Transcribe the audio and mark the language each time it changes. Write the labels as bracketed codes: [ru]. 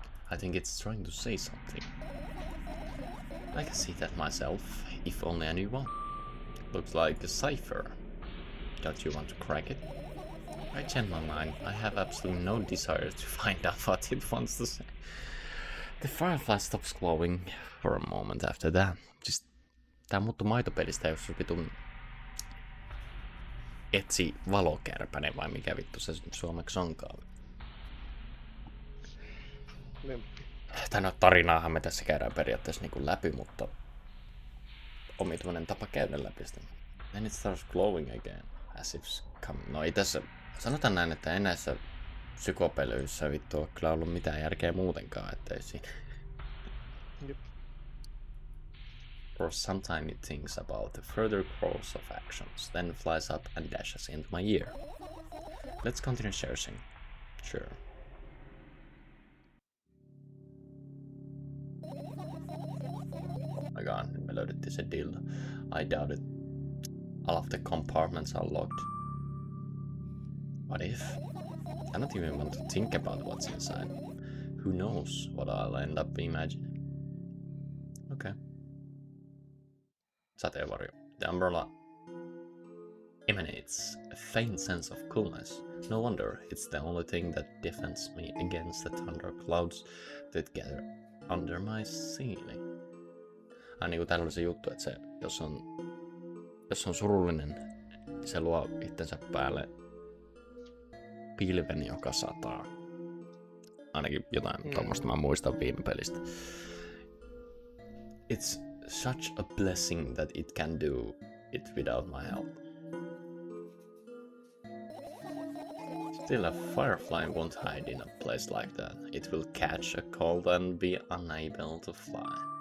[en] I think it's trying to say something. I can see that myself, if only I knew one. Looks like a cipher. Don't you want to crack it? I change my mind. I have absolutely no desire to find out what it wants to say. The firefly stops glowing for a moment after that. [fi] Siis tää muuttui maitopelistä, jos se vitun etsi valokärpäne vai mikä vittu se suomeksi onkaan. Lemppi. Tai no tarinaahan me tässä käydään periaatteessa niinku läpi, mutta omituinen tapa käydä läpi sitä. [en] Then it starts glowing again, as if [fi] no ei tässä, sanotaan näin, että ei näissä psykopelyissä vittu ole kyllä ollut mitään järkeä muutenkaan, ettei siinä. Jep. [en] For some time it thinks about the further course of actions, then flies up and dashes into my ear. Let's continue searching. Sure. Oh my god, [fi] me löydettiin se dildo. [en] I doubt it. All of the compartments are locked. What if? I don't even want to think about what's inside. Who knows what I'll end up imagining. Okay. [fi] Sateenvarjo. [en] The umbrella emanates a faint sense of coolness. No wonder, it's the only thing that defends me against the thunder clouds that gather under my ceiling. [fi] Niinku täällä oli se juttu, että se, jos on surullinen, niin se luo itsensä päälle pilven, joka sataa. Ainakin jotain tommoista mä muistan viime pelistä. [en] It's such a blessing that it can do it without my help. Still, a firefly won't hide in a place like that. It will catch a cold and be unable to fly.